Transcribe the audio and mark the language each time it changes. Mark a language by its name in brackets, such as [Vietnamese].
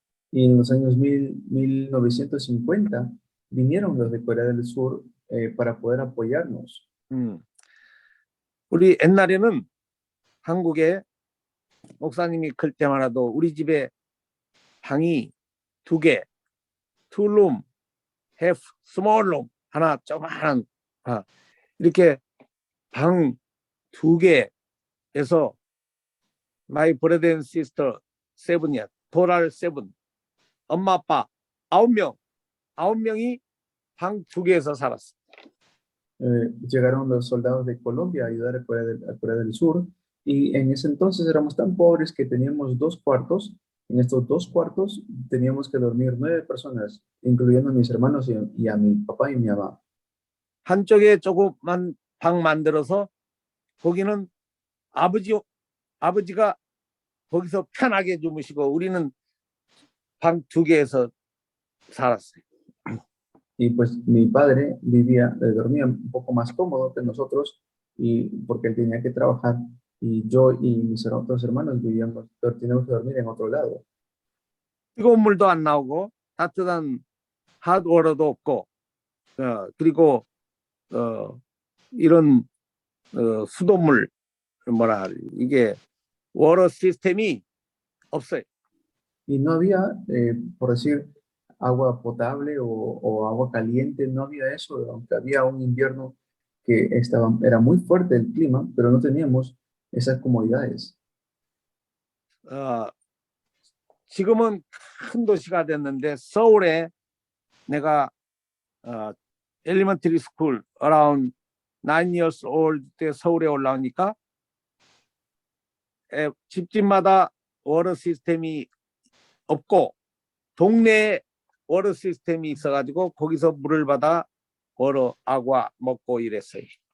[Spanish] Y en los años 1950 vinieron los de Corea del Sur para poder apoyarnos. [Korean] 우리 옛날에는 한국에 목사님이 클 때마다도 우리 집에 방이 2개, 투룸, [English] half, small room, [Korean] 하나 조그마한 이렇게 방 2개에서 [English] my brother and sister [Korean] 7이야, total 7, 엄마 아빠 9명이 방 2개에서 살았어. [Spanish] Llegaron los soldados de Colombia a ayudar a Corea del Sur, y en ese entonces éramos tan pobres que teníamos 2 cuartos. En estos 2 cuartos teníamos que dormir 9 personas, incluyendo a mis hermanos y a mi papá y mi mamá. [Korean] 한쪽에 조그만 방 만들어서 거기는 아버지가 거기서 편하게 주무시고 우리는 방 2개에서 살았어요. [Spanish] Y pues mi padre dormía un poco más cómodo que nosotros, y porque él tenía que trabajar, y yo y mis otros hermanos teníamos que dormir en otro lado. [Korean] 뜨거운 물도 안 나오고 따뜻한 핫워터도 없고 그리고 이런 수돗물 이게 워터 시스템이 없어요. [Spanish] Y no había, por decir, agua potable o agua caliente, no había eso, aunque había un invierno que era muy fuerte el clima, pero no teníamos esas comodidades. [Korean] 지금은 큰 도시가 됐는데 서울에 내가 [English] elementary school around 9 years old [Korean] 때 서울에 올라오니까 집집마다 워터 시스템이 없고 동네에 워터 시스템이 있어가지고 거기서 물을 받아 워터 아과 먹고 이랬어요.